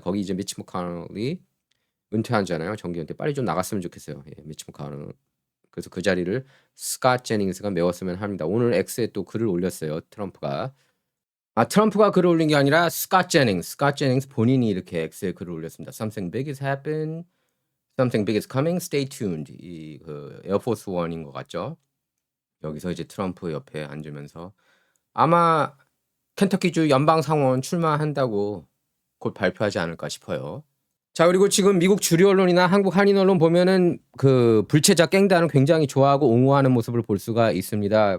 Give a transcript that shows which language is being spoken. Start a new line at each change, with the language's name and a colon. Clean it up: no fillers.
Korean: 거기 이제 미치 머카널이 은퇴하잖아요. 정기 은퇴. 빨리 좀 나갔으면 좋겠어요. 미치 머카널. 그래서 그 자리를 스캇 제닝스가 메웠으면 합니다. 오늘 X에 또 글을 올렸어요. 트럼프가. 트럼프가 글을 올린 게 아니라 스캇 제닝스 본인이 이렇게 X에 글을 올렸습니다.
English: Something big is happening. Something big is coming. Stay tuned.
Korean: 이 그 에어포스 원인 것 같죠? 여기서 이제 트럼프 옆에 앉으면서 아마 켄터키주 연방 상원 출마한다고 곧 발표하지 않을까 싶어요. 자, 그리고 지금 미국 주류 언론이나 한국 한인 언론 보면은 그 불체자 갱단을 굉장히 좋아하고 옹호하는 모습을 볼 수가 있습니다.